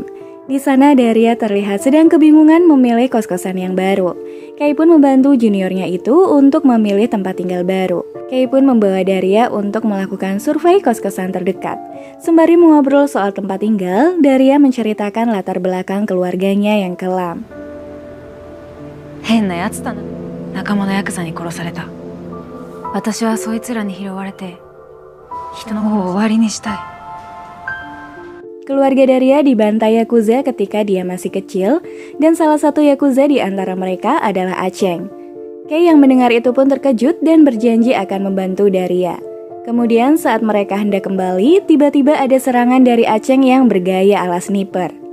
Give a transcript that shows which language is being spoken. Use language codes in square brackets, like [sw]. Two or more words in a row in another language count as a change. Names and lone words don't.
[id] Di sana Daria terlihat sedang kebingungan memilih kos-kosan yang baru. Kei pun membantu juniornya itu untuk memilih tempat tinggal baru. Kei pun membawa Daria untuk melakukan survei kos-kosan terdekat. Sembari mengobrol soal tempat tinggal, Daria menceritakan latar belakang keluarganya yang kelam. [ja] 変なやつだな。仲間のヤクザに殺された。私はそいつらに拾われて人の方を終わりにしたい。 [id] Keluarga Daria dibantai Yakuza ketika dia masih kecil, dan salah satu Yakuza di antara mereka adalah Aceng. Kei yang mendengar itu pun terkejut dan berjanji akan membantu Daria. Kemudian saat mereka hendak kembali, tiba-tiba ada serangan dari Aceng yang bergaya ala sniper.